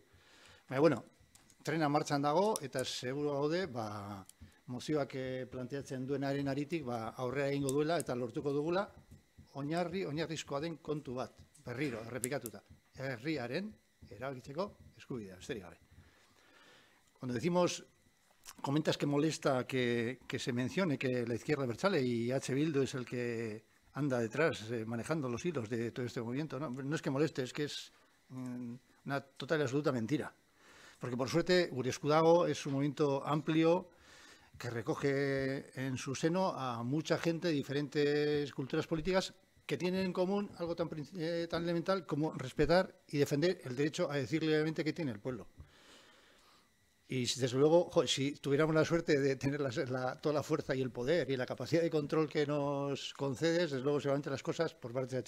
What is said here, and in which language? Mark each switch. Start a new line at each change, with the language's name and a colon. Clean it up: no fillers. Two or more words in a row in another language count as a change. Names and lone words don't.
Basque: Baina, bueno, trena martxan dago, eta seguru gaude, mozioak planteatzen duenaren aritik aurrera egingo duela eta lortuko dugula oinarrizkoa den kontu bat, berriro, errepikatuta. Herriaren erabakitzeko eskubidea, besterik gabe.
Spanish: Cuando decimos, comentas que molesta que se mencione que la izquierda abertzale y H. Bildu es el que anda detrás manejando los hilos de todo este movimiento, no es que moleste, es que es una total y absoluta mentira. Porque por suerte gure esku dago es un movimiento amplio que recoge en su seno a mucha gente de diferentes culturas políticas que tienen en común algo tan elemental como respetar y defender el derecho a decir libremente qué tiene el pueblo. Y desde luego, si tuviéramos la suerte de tener toda la fuerza y el poder y la capacidad de control que nos concedes, desde luego seguramente las cosas por parte de H.